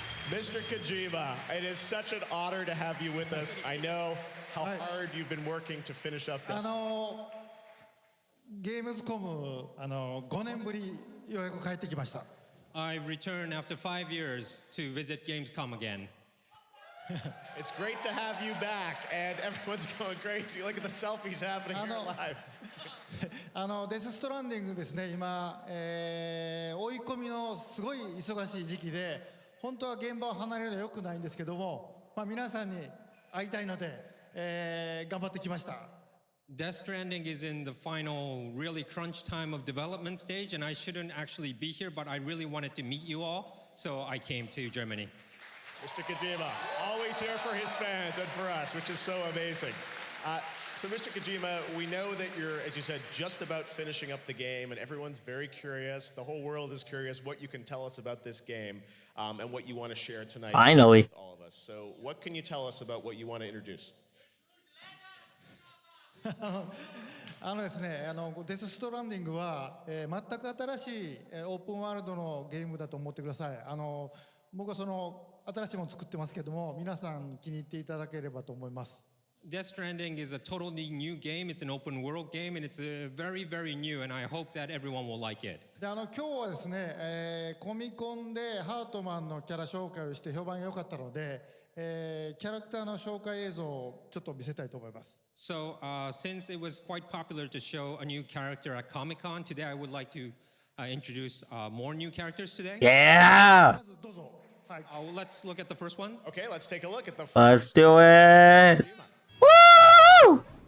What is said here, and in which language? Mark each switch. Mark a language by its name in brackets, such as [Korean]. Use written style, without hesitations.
[English] Mr. Kojima, it is such an honor to have you with us. I know how hard you've been working to finish up this. [Japanese] ゲームズコム5年ぶりようやく帰ってきました。 [English] I returned after 5 years to visit Gamescom again. It's great to have you back, and everyone's going crazy. Look at the selfies happening here live. [Japanese] デス・ストランディングですね、今、追い込みのすごい忙しい時期で、本当は現場を離れるのは良くないんですけども、皆さんに会いたいので、頑張ってきました。 [English] Death Stranding is in the final, really crunch time of development stage, and I shouldn't actually be here, but I really wanted to meet you all, so I came to Germany. Mr. Kojima, always here for his fans and for us, which is so amazing. So, Mr. Kojima, we know that you're, as you said, just about finishing up the game, and everyone's very curious. The whole world is curious what you can tell us about this game and what you want to share tonight Finally. with all of us. So, what can you tell us about what you want to introduce? [Japanese] ですね、デス・ストランディングは、全く新しいオープンワールドのゲームだと思ってください。僕はその新しいものを作ってますけども、皆さん気に入っていただければと思います。 [English] Death Stranding is a totally new game. It's an open world game, and it's very, very new, and I hope that everyone will like it. [Japanese] で今日はですね、コミコンでハートマンのキャラ紹介をして評判が良かったので、キャラクターの紹介映像をちょっと見せたいと思います。 [English] So, since it was quite popular to show a new character at Comic-Con, today I would like to introduce more new characters today. Yeah! Let's look at the first one. Okay, let's take a look at the first. Let's do it. Woo!